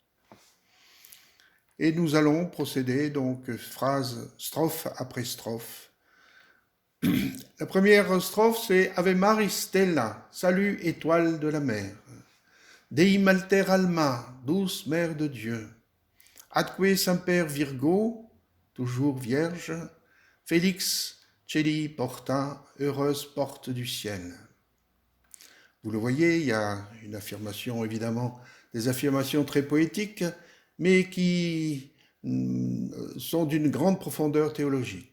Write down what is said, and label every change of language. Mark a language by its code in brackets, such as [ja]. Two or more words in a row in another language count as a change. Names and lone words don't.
[fr] Et nous allons procéder donc strophe après strophe. La première strophe, c'est [la] Ave Maris Stella, [fr] salut étoile de la mer. [la] Dei malter alma, [fr] douce mère de Dieu. [la] Atque semper Virgo, [fr] toujours vierge. [la] Félix Celi porta, [fr] heureuse porte du ciel. Vous le voyez, il y a une affirmation, évidemment, des affirmations très poétiques, mais qui sont d'une grande profondeur théologique.